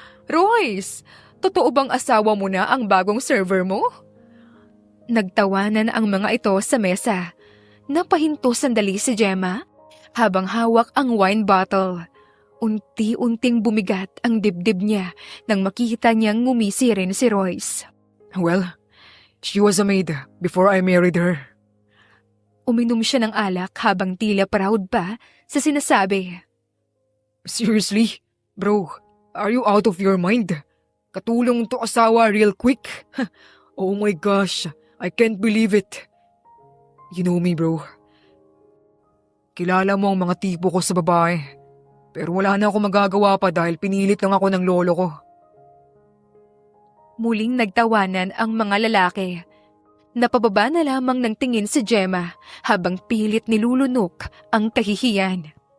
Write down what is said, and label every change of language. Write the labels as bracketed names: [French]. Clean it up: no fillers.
[Filipino] Royce, totoo bang asawa mo na ang bagong server mo? Nagtawanan ang mga ito sa mesa. Napahinto sandali si Gemma habang hawak ang wine bottle. Unti-unting bumigat ang dibdib niya nang makita niyang ngumisi rin si Royce. [English] Well, she was a maid before I married her. [Filipino] Uminom siya ng alak habang tila proud pa sa sinasabi. [English] Seriously? Bro, are you out of your mind? [Filipino] Katulong to asawa [English] real quick? Oh my gosh, I can't believe it. You know me, bro. [Filipino] Kilala mo ang mga tipo ko sa babae. Pero wala na ako magagawa pa dahil pinilit lang ako ng lolo ko. Muling nagtawanan ang mga lalaki. Napababa na lamang ng tingin si Gemma habang pilit nilulunok ang kahihiyan.